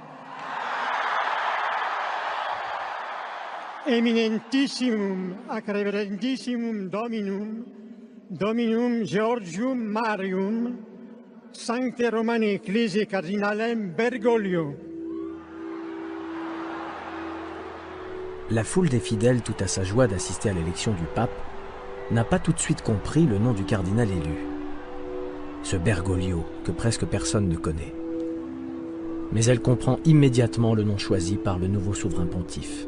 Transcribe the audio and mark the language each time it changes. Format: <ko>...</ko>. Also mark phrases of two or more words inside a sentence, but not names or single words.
<la>Eminentissimum ac reverentissimum Dominum Georgium Marium, Sancte Romani Ecclesiae Cardinalem Bergoglio.</la> <fr>La foule des fidèles, tout à sa joie d'assister à l'élection du pape, n'a pas tout de suite compris le nom du cardinal élu. Ce Bergoglio que presque personne ne connaît. Mais elle comprend immédiatement le nom choisi par le nouveau souverain pontife.</fr>